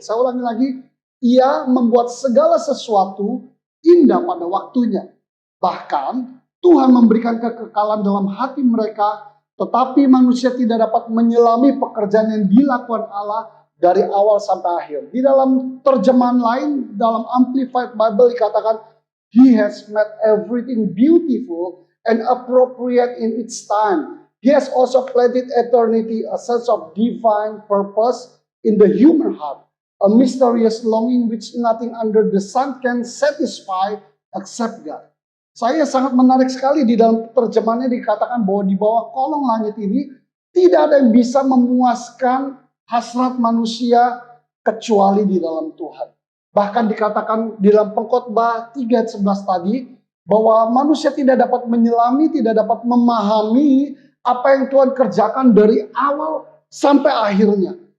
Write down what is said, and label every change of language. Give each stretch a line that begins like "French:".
Indonesian: Saya ulangi lagi, ia membuat segala sesuatu indah pada waktunya. Bahkan Tuhan memberikan kekekalan dalam hati mereka, tetapi manusia tidak dapat menyelami pekerjaan yang dilakukan Allah dari awal sampai akhir. Di dalam terjemahan lain, dalam Amplified Bible dikatakan,
English: He has made everything beautiful and appropriate in its time. He has also planted eternity, a sense of divine purpose in the human heart, a mysterious longing which nothing under the sun can satisfy except God.
Indonesian: Saya sangat menarik sekali di dalam terjemahannya dikatakan bahwa di bawah kolong langit ini tidak ada yang bisa memuaskan hasrat manusia kecuali di dalam Tuhan. Bahkan dikatakan di dalam Pengkhotbah 3 ayat 11 tadi bahwa manusia tidak dapat menyelami, tidak dapat memahami apa yang Tuhan kerjakan dari awal sampai akhirnya.